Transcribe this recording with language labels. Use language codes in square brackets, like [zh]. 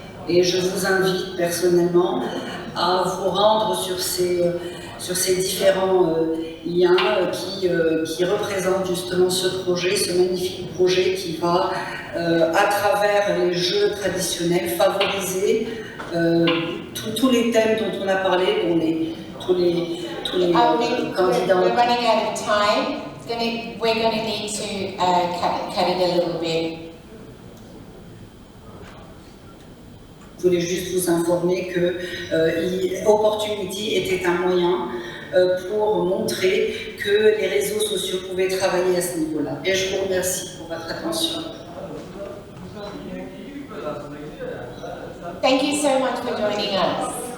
[fr] Et je vous invite personnellement à vous rendre sur ces différents liens qui représentent justement ce projet, ce magnifique projet qui va, à travers les jeux traditionnels, favoriser tous les thèmes dont on a parlé, dont tous les candidats. [en] We're running out of time. We're going to need to cut it a little bit. [fr] Je voulais juste vous informer que Opportunity était un moyen pour montrer que les réseaux sociaux pouvaient travailler à ce niveau-là. Et je vous remercie pour votre attention. [en] Thank you so much for joining us.